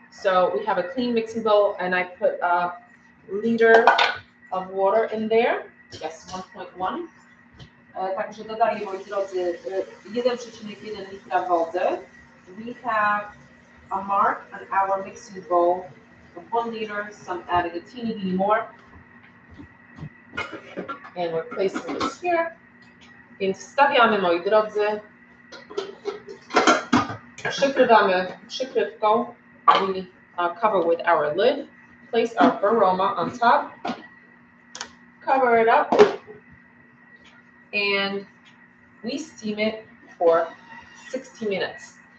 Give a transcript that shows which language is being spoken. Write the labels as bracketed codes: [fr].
[en] So we have a clean mixing bowl, and I put a liter of water in there. Yes, 1.1. [pl] Także dodaję, moi drodzy, 1,1 litra wody. [en] We have a mark on our mixing bowl of 1 liter, some added a teeny more. And we're placing this here. [pl] Więc wstawiamy, moi drodzy, przykrywamy przykrywką. [en] We cover with our lid, place our aroma on top, cover it up, and we steam it for 60 minutes.